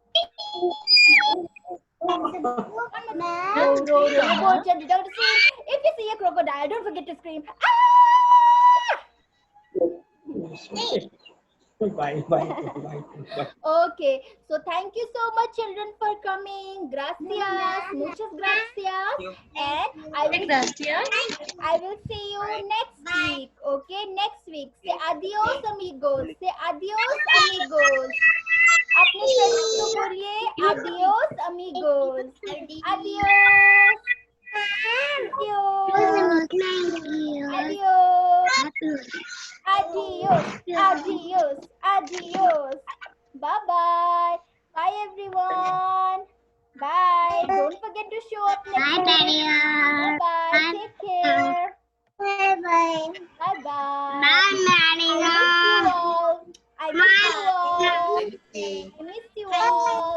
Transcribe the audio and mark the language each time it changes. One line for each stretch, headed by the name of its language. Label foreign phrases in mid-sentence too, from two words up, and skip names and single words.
English: Row, row, row your boat gently down the stream. If you see a crocodile, don't forget to scream. Ah! Bye. Okay, so thank you so much, children, for coming.
Spanish: Gracias, muchas gracias,
English: and I will see you next week. Okay, next week. Say
Spanish: adios, amigos.
English: Say
Spanish: adios, amigos.
English: अपने फ्रेंड्स को बोलिए
Spanish: adios, amigos.
English: Adios. Adios. Bye-bye. Bye, everyone. Bye. Don't forget to show up next time. Bye-bye. Take care. Bye-bye. I miss you all.